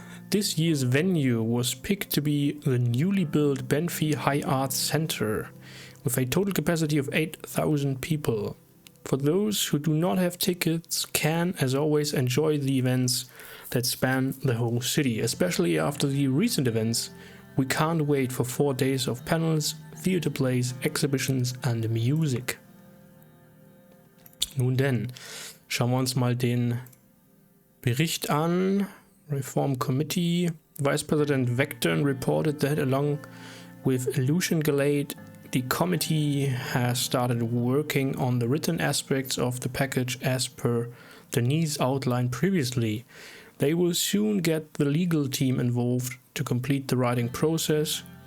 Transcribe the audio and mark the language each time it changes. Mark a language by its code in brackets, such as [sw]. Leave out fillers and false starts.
[en] This year's venue was picked to be the newly built Benfey High Arts Center, with a total capacity of 8,000 people. For those who do not have tickets, can, as always, enjoy the events that span the whole city. Especially after the recent events, we can't wait for 4 days of panels, theater plays, exhibitions and music. [de] Nun denn, schauen wir uns mal den Bericht an. [en] Reform Committee. Vice President Vectorn reported that along with Lucian Galate, the committee has started working on the written aspects of the package as per the needs outlined previously. They will soon get the legal team involved to complete the writing process.